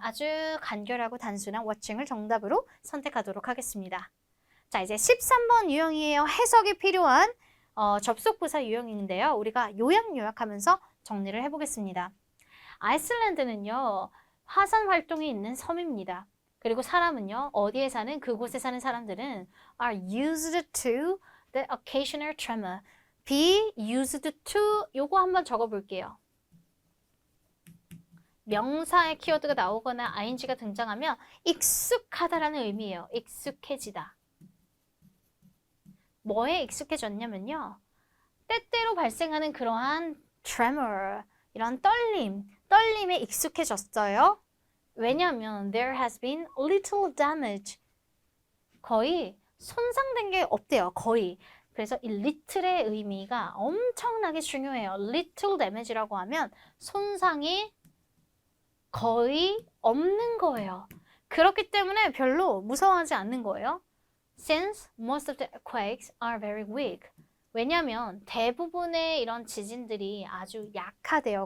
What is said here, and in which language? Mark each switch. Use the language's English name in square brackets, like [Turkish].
[Korean] 아주 간결하고 단순한 watching을 정답으로 선택하도록 하겠습니다. 자, 이제 13번 유형이에요. 해석이 필요한 접속부사 유형인데요. 우리가 요약하면서 정리를 해보겠습니다. 아이슬란드는요. 화산 활동이 있는 섬입니다. 그리고 사람은요. 어디에 사는 그곳에 사는 사람들은 [English] are used to the occasional tremor. [Korean] be used to 요거 한번 적어볼게요. 명사의 키워드가 나오거나 ing가 등장하면 익숙하다라는 의미예요. 익숙해지다. 뭐에 익숙해졌냐면요. 때때로 발생하는 그러한 tremor, 이런 떨림에 익숙해졌어요. 왜냐하면 [English] there has been little damage. [Korean] 거의 손상된 게 없대요. 거의. 그래서 이 little의 의미가 엄청나게 중요해요. little damage라고 하면 손상이 거의 없는 거예요. 그렇기 때문에 별로 무서워하지 않는 거예요. [English] Since most of the quakes are very weak. [Korean] 왜냐하면 대부분의 이런 지진들이 아주 약하대요.